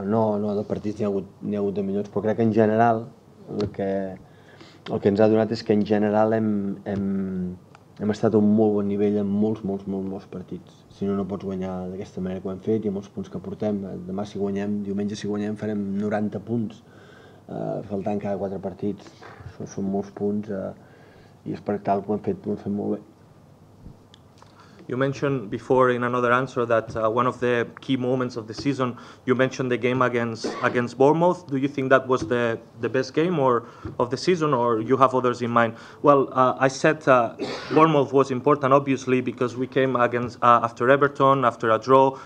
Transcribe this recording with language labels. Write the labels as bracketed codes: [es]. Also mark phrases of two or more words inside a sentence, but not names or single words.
[ca] No, de partits n'hi ha hagut de millors, però crec que en general el que ens ha donat és que en general hem estat a un molt bon nivell en molts partits. Si no, no pots guanyar d'aquesta manera que ho hem fet i amb els punts que portem. Demà si guanyem, diumenge si guanyem, farem 90 punts, faltant cada 4 partits. Són molts punts i és per tal que ho hem fet molt bé. [en] You mentioned before in another answer that one of the key moments of the season, you mentioned the game against Bournemouth. Do you think that was the best game of the season, or you have others in mind? Well, I said Bournemouth was important, obviously, because we came against after Everton, after a draw.